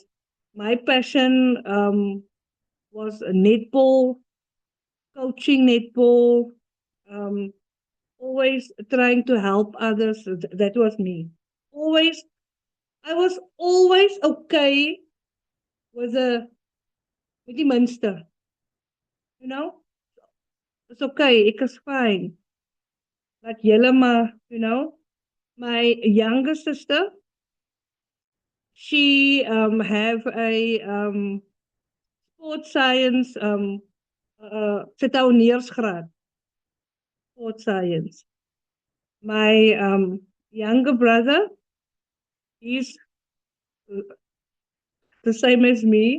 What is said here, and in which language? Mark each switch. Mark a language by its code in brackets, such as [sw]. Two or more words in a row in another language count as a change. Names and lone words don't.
[en] My passion was netball, coaching netball, always trying to help others. That was me. I was always okay with [af] die minste. [en] You know? It's okay, [af] ek is fine. But julle maar, [en] you know, my younger sister, she have a sports science setouneersgraad. Sports science. My younger brother, he's the same as me.